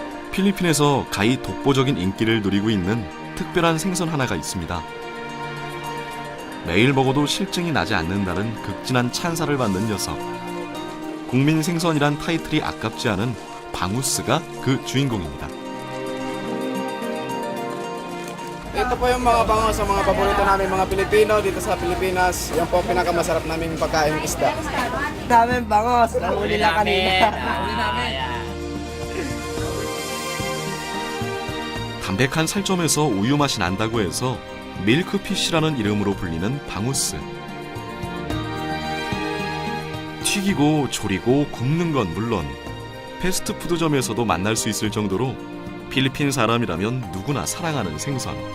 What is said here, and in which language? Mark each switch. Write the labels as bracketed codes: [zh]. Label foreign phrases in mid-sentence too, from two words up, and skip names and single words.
[ko] 필리핀에서 가히 독보적인 인기를 누리고 있는 특별한 생선 하나가 있습니다. 매일 먹어도 실증이 나지 않는다는 극진한 찬사를 받는 녀석. 국민 생선이란 타이틀이 아깝지 않은 방우스가 그 주인공입니다. [tl] Ito po yung mga bango sa mga paborito namin mga Pilipino dito sa Pilipinas. Yan po ang pinakamasarap naming pagkain isda. Daming bangos. Nahuli lang kanina. [ko] 담백한 살점에서 우유 맛이 난다고 해서 밀크피쉬라는 이름으로 불리는 방우스. 튀기고 조리고 굽는 건 물론 패스트푸드점에서도 만날 수 있을 정도로 필리핀 사람이라면 누구나 사랑하는 생선.